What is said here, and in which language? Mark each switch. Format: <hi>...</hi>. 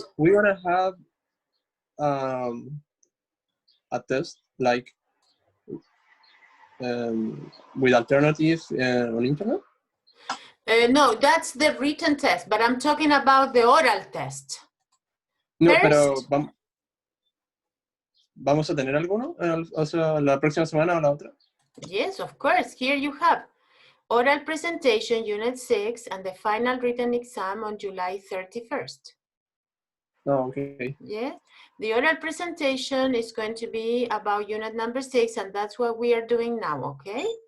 <en>We wanna have a test like with alternatives on internet. no, that's the written test, but I'm talking about the oral test. No, First,</en> <es>pero vamos a tener alguno, o sea, la próxima semana o la otra.</es> <en>yes, of course. Here you have oral presentation, Unit 6, and the final written exam on July 31st. Oh, okay. Yeah, the oral presentation is going to be about unit number 6, and that's what we are doing now, okay?</en>